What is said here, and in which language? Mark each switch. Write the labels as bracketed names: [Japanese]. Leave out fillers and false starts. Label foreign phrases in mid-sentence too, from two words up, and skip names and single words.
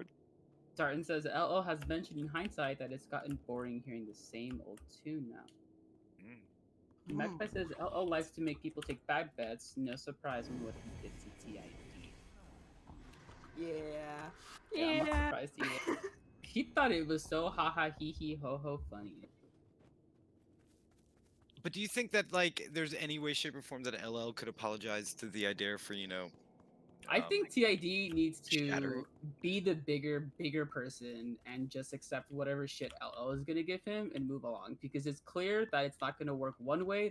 [English] Tartan says LL has mentioned in hindsight that it's gotten boring hearing the same old tune now. Magpie says LL likes to make people take bad bets. No surprise when what he did to TID. Yeah. I'm not surprised either. He thought it was so haha hee hee ho ho funny. But do you think that like there's any way, shape, or form that LL could apologize to the idea for, you know? I think TID needs to shattering. be the bigger person and just accept whatever shit LL is gonna give him and move along, because it's clear that it's not gonna work one way.